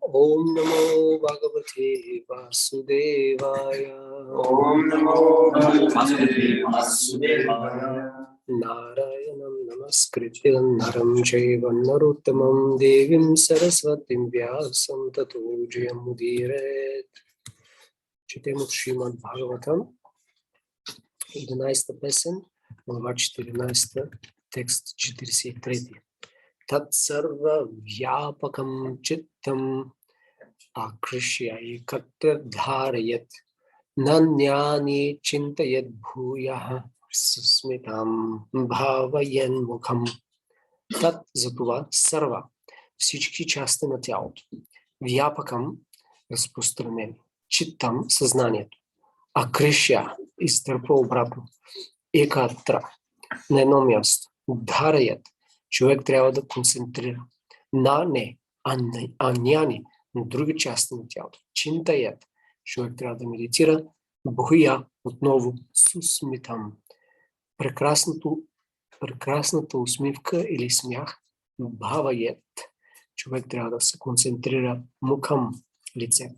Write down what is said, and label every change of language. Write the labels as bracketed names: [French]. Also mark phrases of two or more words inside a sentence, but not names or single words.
[Sanskrit] ॐ नमो भगवते वासुदेवाय. ॐ नमो भगवते वासुदेवाय. नारायणं नमस्कृत्यं नरं चैव नरोत्तमम् देवीं सरस्वतीं व्यासं ततो जयमुदीरे. [Bulgarian] Четем от Шримад Бхагаватам, 11-та песен, глава 14, текст 43. [Sanskrit] तत् सर्व व्यापकं चित्तम् आकृष्य एकत्र धारयेत् नान्यानि चिन्तयेत् भूयः सुस्मितं भावयेत् मुखम्. [Bulgarian] Тат за това сарва, всички части на тялото, вяпакам разпространени, читам съзнанието, акришя изтърпва обратно, екатра на едно място, дхараят човек трябва да концентрира, на не, а няни на други части на тялото, чинтаят човек трябва да медитира, бхуя отново сусмитам, прекрасната усмивка или смях, бхаваят човек трябва да се концентрира, мукам лицето.